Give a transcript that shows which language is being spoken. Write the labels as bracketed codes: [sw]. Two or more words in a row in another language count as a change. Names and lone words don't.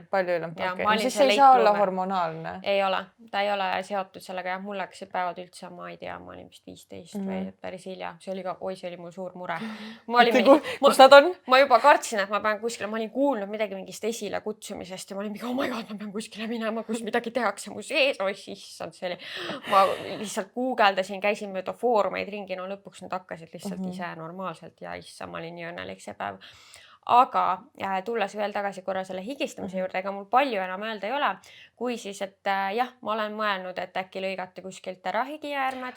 [et] Okay. Siis ei saa olla hormonaalne? Ei ole, ta ei ole seotud sellega ja mul läksid päevad üldse, ma ei tea, ma olin vist 15 või päris hilja. See oli mul suur mure. Kus nad on? Ma juba kartsin, et ma pean kuskile, ma olin kuulnud midagi mingist esile kutsumisest ja ma olin mingi, [en] oh my god, [et] ma pean kuskile minema, kus midagi tehakse mu sees. Issand, see oli. Ma lihtsalt guugeldasin, käisin mööda foorumeid ringi, no lõpuks nad hakkasid lihtsalt ise normaalselt ja issa, ma olin nii õnnelik see päev. Aga tulles veel tagasi korra selle higistamise juurde, ega mul palju enam öelda ei ole, kui siis, et jah, ma olen mõelnud, et äkki lõigata kuskilt ära higiäärmed.